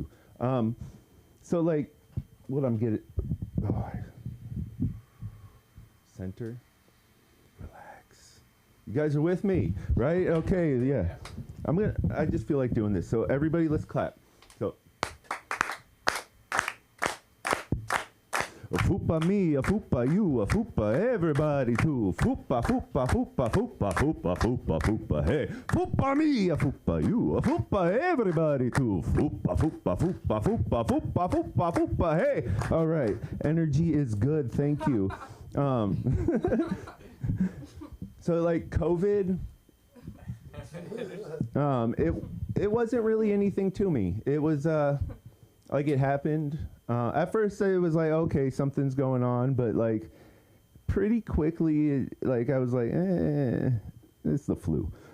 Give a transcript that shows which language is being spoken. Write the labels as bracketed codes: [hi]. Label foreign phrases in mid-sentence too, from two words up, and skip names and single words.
[en] So like, what I'm getting, center, relax. You guys are with me, right? Okay, yeah. I just feel like doing this. So everybody, let's clap. So. A fupa me, a fupa you, a fupa everybody too. Fupa, fupa, fupa, fupa, fupa, fupa, fupa, hey. Fupa me, a fupa you, a fupa everybody too. Fupa, fupa, fupa, fupa, fupa, fupa, fupa, hey. All right, energy is good, thank you. So like COVID, it wasn't really anything to me. It was like it happened. At first it was like, okay, something's going on, but like pretty quickly, like I was like, it's the flu.